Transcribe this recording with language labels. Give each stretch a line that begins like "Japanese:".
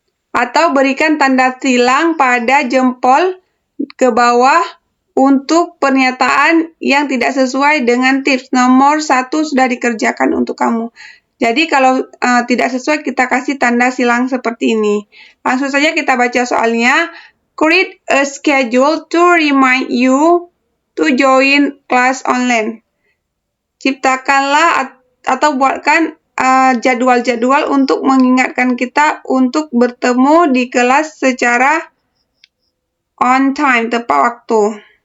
Indonesian: Atau berikan tanda silang pada jempol ke bawah untuk pernyataan yang tidak sesuai dengan tips. Nomor 1 sudah dikerjakan untuk kamu. Jadi kalau tidak sesuai, kita kasih tanda silang seperti ini. Langsung saja kita baca soalnya.
English: Create a schedule to remind you to join class online.
Indonesian: Ciptakanlah atau buatkan jadwal-jadwal untuk mengingatkan kita untuk bertemu di kelas secara on time, tepat waktu.